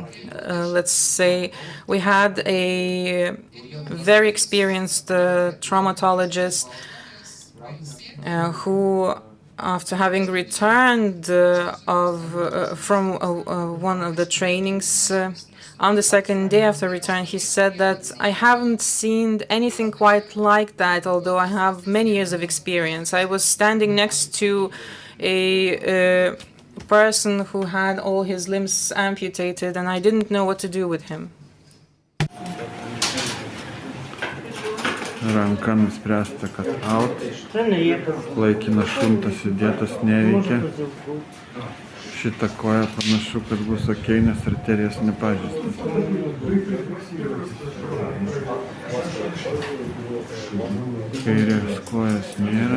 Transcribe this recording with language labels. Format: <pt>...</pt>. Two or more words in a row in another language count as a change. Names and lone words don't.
<en>Let's say we had a very experienced traumatologist who, after having returned from one of the trainings, on the second day after return, he said that I haven't seen anything quite like that, although I have many years of experience. I was standing next to a person who had all his limbs amputated, and I didn't know what to do with him.</en> <lt>Ranka nuspręsta, kad out, laikinas šuntas įdėtas neveikia. Šitą koją panašu, kad bus okei, nes arterijos nepažįstas. Kairės kojas nėra.</lt>